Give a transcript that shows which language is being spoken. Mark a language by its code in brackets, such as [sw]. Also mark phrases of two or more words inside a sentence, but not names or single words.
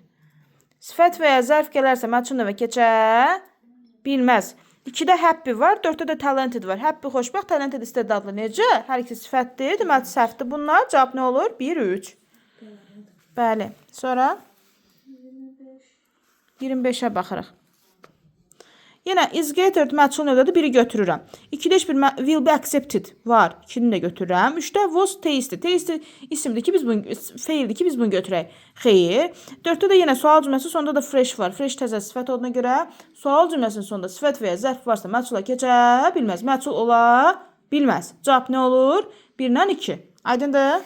[az] Sifət və ya zərf gələrsə məchul növə keçə bilməz. 2-də happy var, 4-də də talented var. Happy xoşbəxt, talented istedadlı. Necə? Hər ikisi sifətdir, deməli səhvdir bunlar. Cavab nə olur? 1, 3. Bəli. Sonra 25-ə baxırıq. Yenə [en] is gathered [az] məchul növdədir, 1-i götürürəm. 2-də heç bir [en] will be accepted [az] var. 2-ni də götürürəm. 3-də [en] was tasty. [az] Tasty isimdir ki, biz bunu faildir ki, biz bunu götürək. Xeyr. 4-də də yenə sual cümləsi sonunda da fresh var. Fresh təzə sifət olduğuna görə sual cümləsinin sonunda sifət və ya zərf varsa məchula keçə bilməz. Məchul ola bilməz. Cavab nə olur? 1-dən 2. Aydındır?